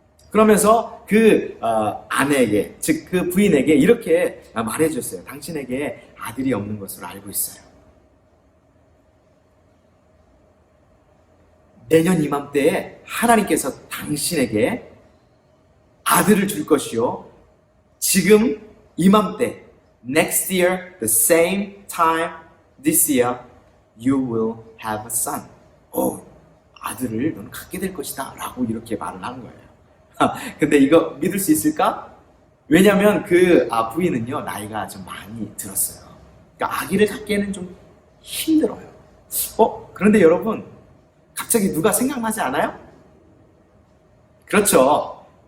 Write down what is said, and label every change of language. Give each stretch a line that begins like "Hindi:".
Korean: 그러면서 그 아내에게, 즉 그 부인에게 이렇게 말해줬어요. 당신에게 아들이 없는 것으로 알고 있어요. 내년 이맘때에 하나님께서 당신에게 아들을 줄 것이요. 지금 이맘때,
English: next year, the same time, this year, you will have a son.
Korean: 아들을 너는 갖게 될 것이다. 라고 이렇게 말을 하는 거예요. 근데 이거 믿을 수 있을까? 왜냐면 그 부인은요, 나이가 좀 많이 들었어요. 그러니까 아기를 갖기에는 좀 힘들어요. 그런데 여러분, 갑자기 누가 생각나지 않아요? 그렇죠.